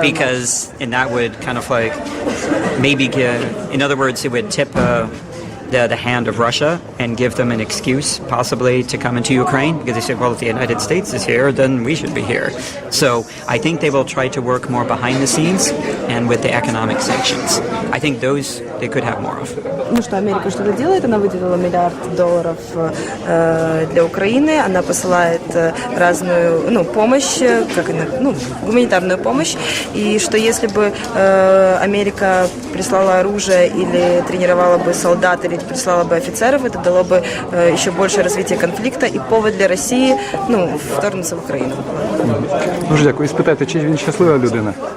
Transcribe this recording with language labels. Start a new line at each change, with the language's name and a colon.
English: because and that would kind of like maybe give, in other words, it would tip the hand of Russia and give them an excuse possibly to come into Ukraine, because they say, well, if the United States is here, then we should be here. So I think they will try to work more behind the scenes and with the economic sanctions. I think those they could have more of.
Russian: Ну что, Америка что-то делает, она выделила $1 миллиард для Украины, она посылает разную, помощь, гуманитарную помощь, и что если бы Америка прислала оружие или тренировала бы солдат, или прислала бы офицеров, это дало бы еще больше развития конфликта и повод для России, вторгнуться в Украину.
Ukrainian: Дуже дякую. І спитайте, чи він щаслива людина?